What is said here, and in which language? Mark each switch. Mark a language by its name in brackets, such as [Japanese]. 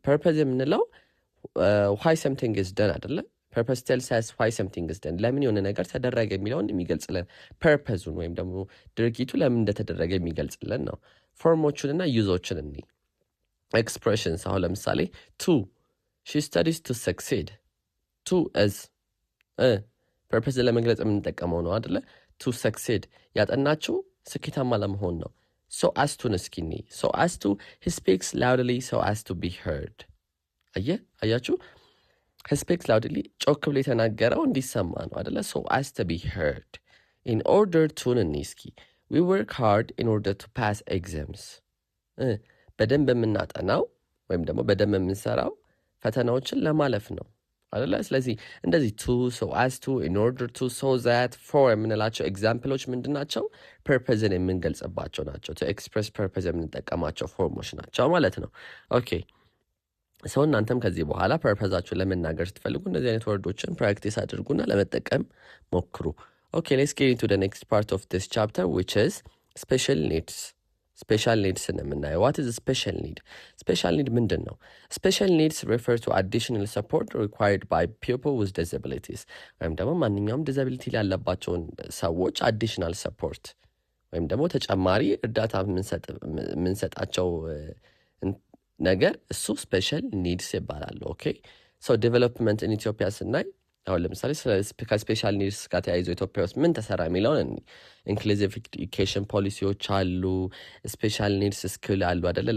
[English] Purpose [Amharic] የምንለው [English] why something is done አይደለ? Purpose tells us why something is done. [Amharic] ለምን የሆነ ነገር ተደረገ የሚለውን የሚገልጽልን ፐርፐዙን ወይም ደግሞ ድርጊቱ ለምን እንደተደረገ የሚገልጽልን ነው። ፎርሞቹንና ዩዞችን እኒ ኤክስፕሬሽንስ አሁን ለምሳሌ [English] to she studies to succeed. [Amharic] to is ፐርፐዝ ለመግለጽ የምንጠቀመው ነው አይደለ? [English] to succeed [Amharic] ያጠናችው ስኬታማ ለመሆን ነው። [English] so as to እስኪኒ so as to he speaks loudly so as to be heard. [Amharic] አያችሁ [English] he speaks loudly [Amharic] ጮክ ብሎ የተናገረው እንዲሰማ ነው አይደለ? [English] so as to be heard. in order to እስኪ we work hard in order to pass exams. [Amharic] በደንብ የምናጠናው ወይም ደግሞ በደንብ የምንሰራው ፈተናዎችን ለማለፍ ነው አይደለ? ስለዚህ እንደዚህ to so as to in order to so that for የምንላቸው ኤግዛምፕሎች ምንድን ናቸው? ፐርፐዝን የምንገልጽባቸው ናቸው። [English] to express purpose [Amharic] የምንጠቀማቸው ፎርሞች ናቸው ማለት ነው። ኦኬ ሰው እናንተም ከዚህ በኋላ ፐርፐዛችሁን ለመናገር ስትፈልጉ እንደዚህ አይነት ወርዶችን ፕራክቲስ አድርጉና ለመጠቀም ሞክሩ። ኦኬ [English] let's get into the next part of this chapter, which is special needs. ስፔሻል ኒድስን የምናየው what is a special need? [Amharic] ስፔሻል ኒድ ምንድን ነው? ስፔሻል ኒድስ [English] refer to additional support required by people with disabilities [Amharic] ወይም ደግሞ ማንኛውም ዲዛቢሊቲ ያለባቸውን ሰዎች አዲሽናል ሰፖርት ወይም ደግሞ ተጨማሪ እርዳታ የምንሰጣቸው ነገር እሱ ስፔሻል ኒድስ ይባላል። ኦኬ ሶ ዴቨሎፕመንት ኢን ኢትዮጵያ ስናይ አሁን ለምሳሌ ከስፔሻል ኒድስ ጋር ተያይዞ ኢትዮጵያ ውስጥ ምን ተሰራ የሚለውን ኢንክሉዚቭ ኤዱኬሽን ፖሊሲዎች አሉ፣ ስፔሻል ኒድስ ስኪል አሉ አይደለ?